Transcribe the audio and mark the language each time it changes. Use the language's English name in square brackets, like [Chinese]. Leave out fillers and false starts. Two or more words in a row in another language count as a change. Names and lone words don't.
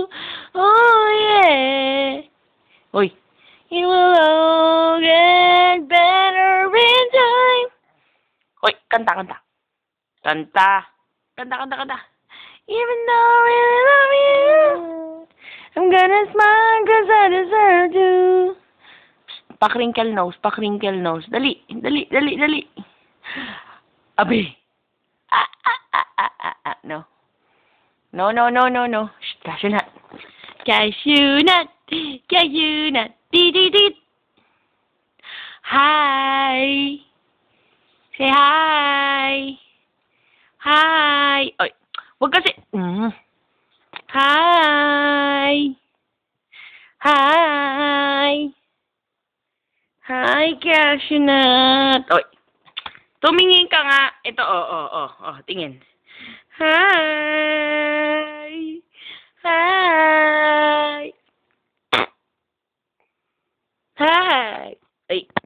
[English] Oh yeah. Oi. It will all get better in time. [Filipino] Hoy, kanta, kanta. Kanta. Kanta, kanta, kanta. [English] Even though I really love you, I'm gonna smile 'cause I deserve to. [Filipino] Pa- [English] crinkle nose, [Filipino] pa- [English] crinkle nose. [Filipino] Dali, dali, dali, dali. Abi. [English] No. No, no, no, no, no. Shh, cashew nut. Cashew nut. Cashew nut. Dee. Hi. Say hi. [Filipino] Hi. Oy, wag kasi. Hi. [English] Hi. Hi, cashew nut. [Filipino] Oy, tumingin ka nga. Ito, tingin. [English] Hi. Hi. Hi. Ay.